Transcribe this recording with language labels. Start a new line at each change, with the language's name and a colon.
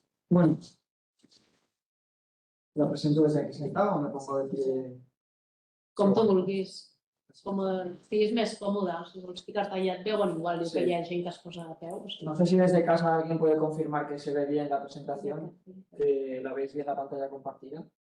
Spanish: Bueno, la presento desde aquí sentado o me pongo de pie.
Catalan: Com tu vulguis. Com estiguis més còmode, si vols ficar-te allà et veuen igual, diu Sí. que hi ha gent que es posa de peu. O sigui.
Spanish: No sé si desde casa alguien puede confirmar que se ve bien la presentación, que la veis bien la pantalla compartida.